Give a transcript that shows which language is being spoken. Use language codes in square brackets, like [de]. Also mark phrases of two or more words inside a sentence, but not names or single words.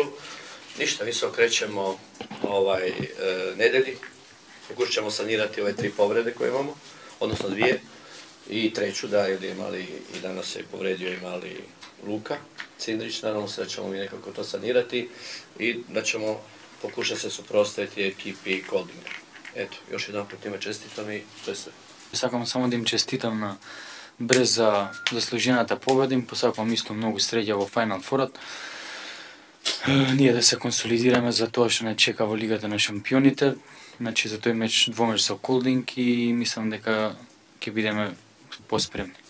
[hr] Ništa, mi se okrećemo nedelji, pokušat ćemo sanirati ove 3 povrede koje imamo, odnosno 2 i 3. da je imali i danas se povredio imali Luka Cindrić, nadamo se da ćemo mi nekako to sanirati i da ćemo pokušati se suprotstaviti ekipi Koldinga. Eto, još jedan put njima čestitam и to je sve. [mk] Сакам само да им честитам на Брест за заслужената победа, им посакувам исто многу среќа во Final Four-от. Ние да се консолидираме за тоа што не чека во Лигата на шампионите, значи за тој меч двомеч со Колдинг и мислам дека ќе бидеме поспремни.